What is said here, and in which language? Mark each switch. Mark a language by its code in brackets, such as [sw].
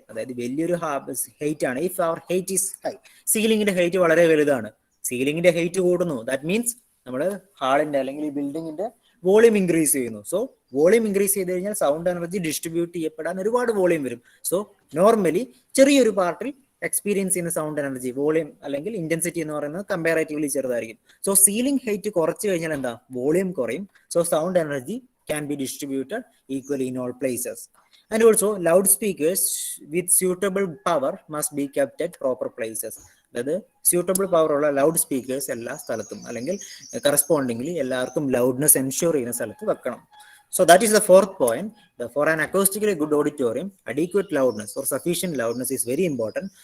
[ml] അതായത് വലിയൊരു ഹൈറ്റ് ആണ്. [en] if അവർ height is high, [ml] സീലിംഗിന്റെ height വളരെ വലുതാണ്, സീലിംഗിന്റെ ഹൈറ്റ് കൂടുന്നു, ദാറ്റ് മീൻസ് നമ്മൾ ഹാളിന്റെ അല്ലെങ്കിൽ ഈ ബിൽഡിങ്ങിന്റെ വോളിയം ഇൻക്രീസ് ചെയ്യുന്നു. സോ വോളിയം ഇൻക്രീസ് ചെയ്ത് കഴിഞ്ഞാൽ സൗണ്ട് എനർജി ഡിസ്ട്രിബ്യൂട്ട് ചെയ്യപ്പെടാൻ ഒരുപാട് വോളിയം വരും. സോ നോർമലി ചെറിയൊരു പാർട്ടിൽ എക്സ്പീരിയൻസ് ചെയ്യുന്ന സൗണ്ട് എനർജി വോളിയം അല്ലെങ്കിൽ ഇന്റൻസിറ്റി എന്ന് പറയുന്നത് കമ്പാരേറ്റീവ്ലി ചെറുതായിരിക്കും. സോ സീലിംഗ് ഹൈറ്റ് കുറച്ച് കഴിഞ്ഞാൽ എന്താ വോളിയം കുറയും. [en] So sound energy can be distributed equally in all places. And also loudspeakers with suitable power must be kept at proper places. [ml] അതായത് suitable power ഉള്ള ലൗഡ് സ്പീക്കേഴ്സ് എല്ലാ സ്ഥലത്തും അല്ലെങ്കിൽ കറസ്പോണ്ടിംഗ്ലി എല്ലാവർക്കും ലൗഡ്നെസ് എൻഷുർ ചെയ്യുന്ന സ്ഥലത്ത് വെക്കണം. [en] So that is the fourth point. For an acoustically good auditorium, adequate loudness or sufficient loudness is very important.